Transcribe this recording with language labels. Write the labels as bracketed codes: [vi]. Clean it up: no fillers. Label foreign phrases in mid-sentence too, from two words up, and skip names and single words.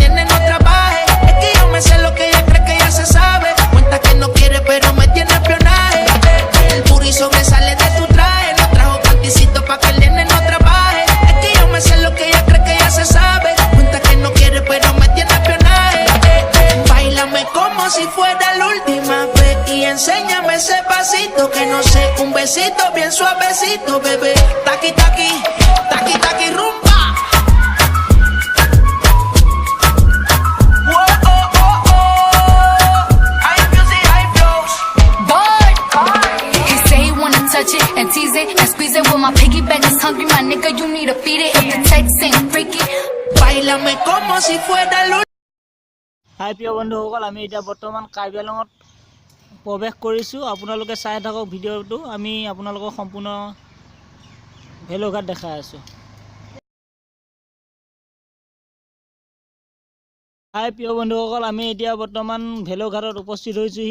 [es] nene no trabaje, es que yo me sé lo que ella cree que ya se sabe, cuenta que no quiere pero me tiene espionaje, el puri sobresale de tu traje, no trajo panticito pa' que el nene no trabaje, es que yo me sé lo que ella cree que ya se sabe, cuenta que no quiere pero me tiene espionaje, bailame como si fuera la última vez y enséñame ese pasito que no sé, un besito bien suavecito, bebé. Taqui, taqui, taqui, taqui, rumba. Whoa, oh, oh, oh. [en] High music, high flows. Boy, he say he wanna touch it and tease it and squeeze it. With my piggyback is hungry, my nigga, you need to feed it. If the text ain't freaky, [es] bailame como si fuera la. [as] হাই প্ৰিয় বন্ধুসকল, আমি এতিয়া বৰ্তমান কাৰ্বি আংলঙত প্ৰৱেশ কৰিছোঁ। আপোনালোকে চাই থাকক ভিডিঅ'টো, আমি আপোনালোকক সম্পূৰ্ণ ভেলৌঘাট দেখাই আছোঁ। হাই প্ৰিয় বন্ধুসকল, আমি এতিয়া বৰ্তমান ভেলৌঘাটত উপস্থিত হৈছোঁহি।